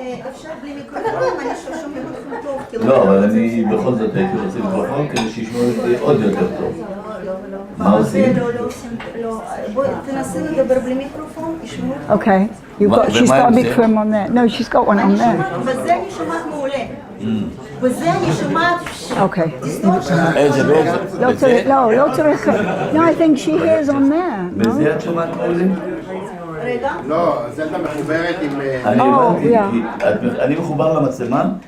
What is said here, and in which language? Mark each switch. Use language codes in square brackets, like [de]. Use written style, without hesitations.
[he] אפשר בלי מיקרופון, אני שומעים אתכם טוב. לא, אבל אני בכל זאת הייתי רוצה מיקרופון כדי שישמעו אותי עוד יותר טוב. מה עושים? בואי תנסי לדבר בלי מיקרופון, ישמעו. [en] Okay. She's got a microphone on there. No, she's got one on there. [he] בזה אני שומעת מעולה. בזה אני שומעת... [en] Okay. [he] איזה באיזה? לא צריך... [en] No, I think she hears on there. [he] בזה את שומעת מעולה? רגע. לא, זלדה מחוברת עם... אני הבנתי, אני מחובר למצלמה?